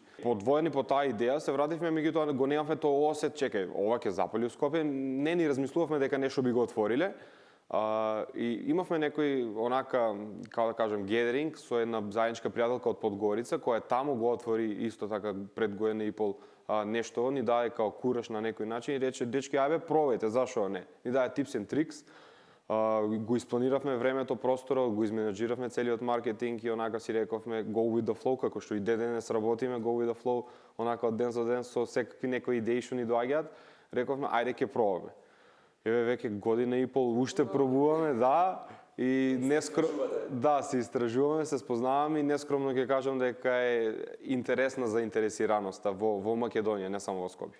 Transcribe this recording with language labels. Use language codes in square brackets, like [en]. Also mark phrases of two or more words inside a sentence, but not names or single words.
[mk] Подвоени по таа идеја се вративме, меѓутоа го немавме тоа осет, чекај, ова ќе запали у Скопје, не ни размислувавме дека нешто би го отвориле. И имавме некој онака, како да кажам, гедеринг со една заедничка пријателка од Подгорица, која таму го отвори исто така пред година и пол нешто, ни даде као кураж на некој начин и рече, дечки, ајде, пробајте, зашо не? Ни даде [en] tips and tricks. [mk] Го испланиравме времето, просторот, го изменеджиравме целиот маркетинг и онака си рековме [en] go with the flow, [mk] како што и денес работиме, [en] go with the flow, [mk] онака од ден за ден со секакви некои идеи што ни доаѓаат, рековме ајде ќе пробаме. Еве веќе година и пол уште пробуваме, да, и да, се истражуваме, се спознаваме и нескромно ќе кажам дека е интересна заинтересираноста во Македонија, не само во Скопје.